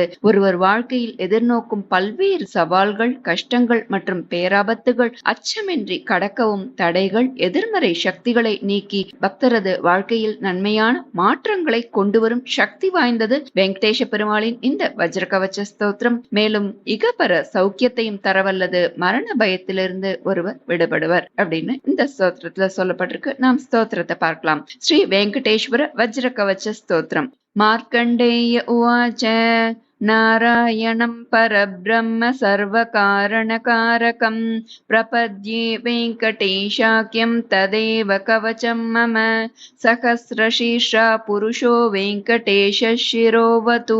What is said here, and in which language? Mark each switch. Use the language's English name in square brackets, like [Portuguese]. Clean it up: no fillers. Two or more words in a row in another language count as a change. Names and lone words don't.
[Tamil] ஒருவர் வாழ்க்கையில் எதிர்நோக்கும் பல்வேறு சவால்கள், கஷ்டங்கள் மற்றும் பேராபத்துகள் அச்சமின்றி கடக்கவும், தடைகள், எதிர்மறை சக்திகளை நீக்கி பக்தரது வாழ்க்கையில் நன்மையான மாற்றங்களை கொண்டு வரும் சக்தி வாய்ந்தது வெங்கடேச பெருமாளின் இந்த வஜ்ர கவச்ச ஸ்தோத்திரம். மேலும் இகபர சௌக்கியத்தையும் தரவல்லது. மரண பயத்திலிருந்து ஒருவர் விடுபடுவர் அப்படின்னு இந்த ஸ்தோத்திரத்துல சொல்லப்பட்டிருக்கு. நாம் ஸ்தோத்திரத்தை பார்க்கலாம். ஸ்ரீ வெங்கடேஸ்வர வஜ்ர கவச்ச ஸ்தோத்திரம். [Sanskrit] मार्कण्डेय उवाच नारायणं परब्रह्म सर्वकारणकारकं प्रपद्ये वेङ्कटेशाख्यं तदेव कवचं मम सहस्रशीर्षा पुरुषो वेङ्कटेशः शिरोवतु